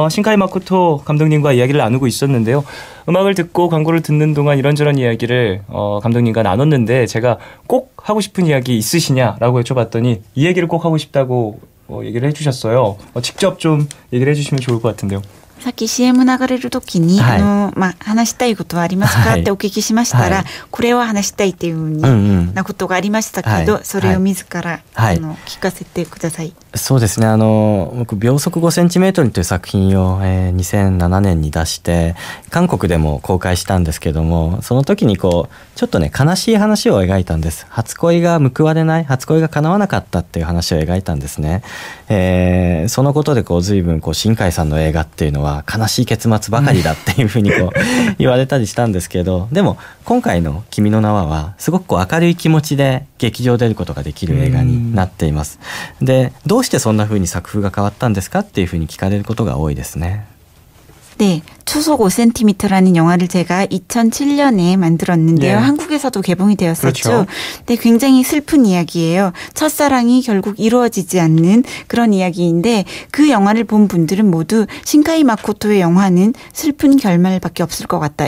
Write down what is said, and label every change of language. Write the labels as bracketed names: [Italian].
[Korean] 신카이 마코토 감독님과 이야기를 나누고 있었는데요. 음악을 듣고 광고를 듣는 동안 이런저런 이야기를 감독님과 나눴는데 제가 꼭 하고 싶은 이야기 있으시냐라고 여쭤봤더니 이 얘기를 꼭 하고 싶다고 얘기를 해주셨어요. 직접 좀 얘기를 해주시면 좋을 것 같은데요. [Japanese] さっき CM 流れるときに、話したいことはありますかってお聞きしましたら、これは話したいっていうふうなことがありましたけど、それを自ら、聞かせてください。そうですね、僕秒速 5cm という作品を、2007年に出して韓国でも公開したんですけども、その時にちょっとね悲しい話を描いたんです。初恋が報われない、初恋が叶わなかったっていう話を描いたんですね。そのことで随分新海さんの映画っていうのは悲しい結末ばかりだっていうふうに言われたりしたんですけど、でも今回の「君の名は」はすごく明るい気持ちで劇場出ることができる映画になっています。で、どうしてそんなふうに作風が変わったんですかっていうふうに聞かれることが多いですね。 [Korean] 네, 초속 5cm라는 영화를 제가 2007년에 만들었는데요. 예. 한국에서도 개봉이 되었었죠. 그렇죠. 근데 굉장히 슬픈 이야기예요. 첫사랑이 결국 이루어지지 않는 그런 이야기인데 그 영화를 본 분들은 모두 신카이 마코토의 영화는 슬픈 결말밖에 없을 것 같다.